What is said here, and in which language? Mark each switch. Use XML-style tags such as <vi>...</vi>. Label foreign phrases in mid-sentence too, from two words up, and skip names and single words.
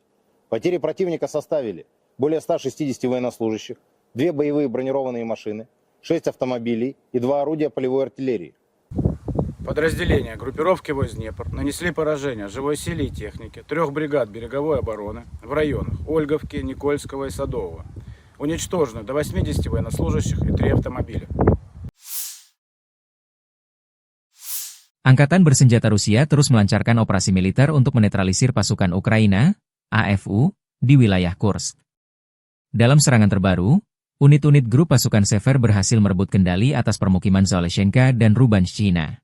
<ru>Потери противника составили более 160 военнослужащих, 2 боевые бронированные машины, 6 автомобилей и 2 орудия полевой артиллерии. Подразделения группировки войск «Днепр» нанесли поражение живой силе и технике 3 бригад береговой обороны в районах Ольговки, Никольского и Садового. Уничтожено до 80 военнослужащих и 3 автомобиля.</ru> <id>Angkatan bersenjata Rusia terus melancarkan operasi militer untuk menetralisir pasukan Ukraina, AFU, di wilayah Kursk. Dalam serangan terbaru, unit-unit grup pasukan Sever berhasil merebut kendali atas permukiman Zaleshenka dan Rubanshchina.</id>